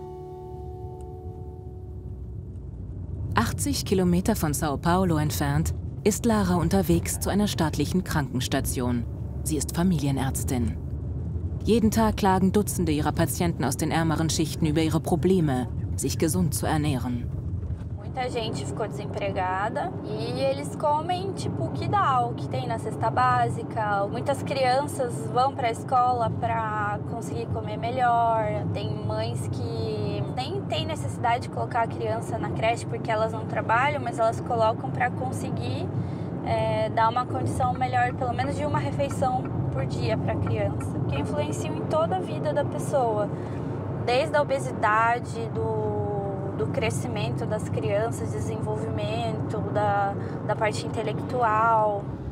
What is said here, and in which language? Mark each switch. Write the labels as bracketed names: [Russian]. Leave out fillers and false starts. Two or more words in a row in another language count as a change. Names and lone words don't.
[German] ...80 Kilometer von São Paulo entfernt ist Lara unterwegs zu einer staatlichen Krankenstation. Sie ist Familienärztin. Jeden Tag klagen Dutzende ihrer Patienten aus den ärmeren Schichten über ihre Probleme, sich gesund zu ernähren. [Portuguese] Muita gente ficou desempregada e eles comem tipo o que dá, o que tem na cesta básica. Muitas crianças vão para a escola para conseguir comer melhor. Tem mães que nem têm necessidade de colocar a criança na creche porque elas não trabalham, mas elas colocam para conseguir dar uma condição melhor, pelo menos de uma refeição por dia para a criança, que influenciam em toda a vida da pessoa, desde a obesidade, do crescimento das crianças, desenvolvimento, da parte intelectual.